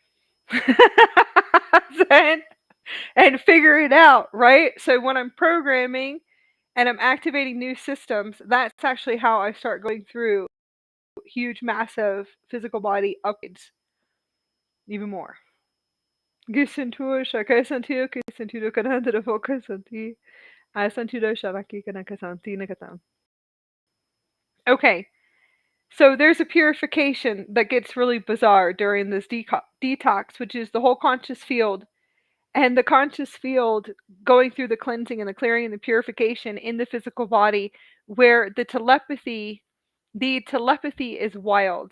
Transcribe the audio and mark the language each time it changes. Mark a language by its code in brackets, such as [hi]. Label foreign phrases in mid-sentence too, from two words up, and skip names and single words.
[en] and, and figure it out, right? So when I'm programming and I'm activating new systems, that's actually how I start going through huge, massive physical body upgrades even more. Gisintua shaka santia kisintudo kananda de foca santi. I santudo sharaki kanaka santi nakatam. Okay, so there's a purification that gets really bizarre during this detox, which is the whole conscious field. And the conscious field going through the cleansing and the clearing and the purification in the physical body, where the telepathy is wild.